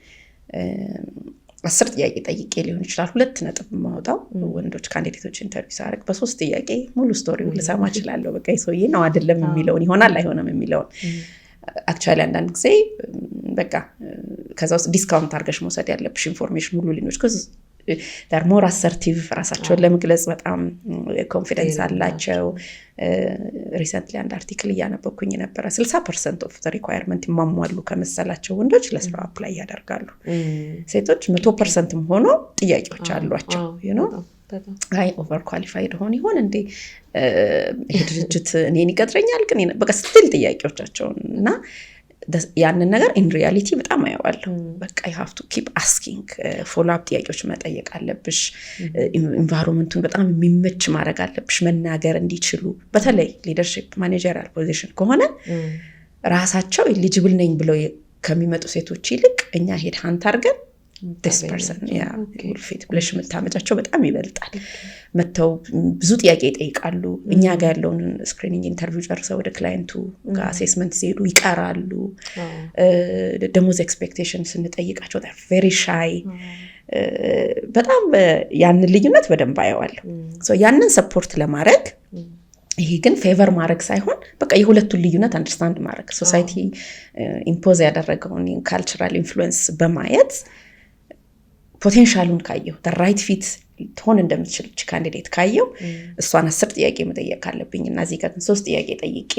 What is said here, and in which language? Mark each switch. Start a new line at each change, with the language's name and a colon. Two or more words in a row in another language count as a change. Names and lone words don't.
Amharic: 10 ጥያቄ ጠይቄ ሊሆን ይችላል 2 ነጥብ ማውጣው። ወንዶች
English: candidates interview
Amharic: ሳረግ በ3 ጥያቄ ሙሉ ስቶሪውን ልሰማ እችላለሁ። በቃ ይሰውዬ ነው አይደለም የሚለውን ይሆናል አይሆንም የሚለውን አክቹአሊ አንዳንድ ጊዜ በቃ ከዛ ውስጥ ዲስካውንት አድርገሽ መውሰድ ያለብሽ ኢንፎርሜሽን ሁሉ ሊኖች
English: they're more assertive
Amharic: ራሳቸውን ለመግለጽ በጣም ኮንፊደንስ አላቸው። ሪሰንትሊ አንድ አርቲክል እያነበብኩኝ ነበር
English: 60% of the requirement
Amharic: ይሟሟሉ ከመሰላቸው ወንዶች ለስራ አፕላይ ያደርጋሉ። ሴቶች 100% ሆኖ ጥያቄዎች አሏቸው
English: I over qualified
Amharic: ሆን ይሆን እንዴ ይሄ ድርጅት እኔን ይቀጥረኛል ግን በቃ ስቲል ጥያቄዎቻቸውን እና ያንን ነገር
English: in reality
Amharic: በጣም አየዋለሁ። በቃ
English: you have to keep asking follow up
Amharic: ጥያቄዎች መጠየቅ አለብሽ። ኢንቫይሮንመንቱን በጣም የሚመች ማድረግ አለብሽ መናገር እንዲችሉ። በተለይ
English: leadership managerial position
Amharic: ከሆነ ራሳቸው ኤሊጂብል ነኝ ብለው ከሚመጡ ሴቶች ይልቅ እኛ
English: head hunt
Amharic: አድርገን
English: this person will fit
Amharic: ብለሽ የምታመጫቸው በጣም ይበልጣል። መተው ብዙ ጥያቄ ይጠይቃሉ። እኛ ጋር ያለውን
English: screening interview
Amharic: ጨርሰው ወደ ክላይንቱ ጋር አሴስመንት ሲሄዱ ይቀራሉ። ደሞዝ ኤክስፔክቴሽን ስንጠይቃቸው
English: they're very shy።
Amharic: በጣም ያንን ልዩነት በደንብ አየዋለሁ። ያንን ሰፖርት ለማድረግ ይሄ ግን ፌቨር ማድረግ ሳይሆን በቃ የሁለቱን ልዩነት አንደርስታንድ ማድረግ
English: society impose
Amharic: ያደረገውን
English: cultural influence
Amharic: በማየት ፖቴንሻሉን ካየው
English: right fit
Amharic: ትሆን እንደምትችል ካንዲዴት ካየው እሷን 10 ጥያቄ መጠየቅ ካለብኝ እና እዚህ ጋር 3 ጥያቄ ጠይቄ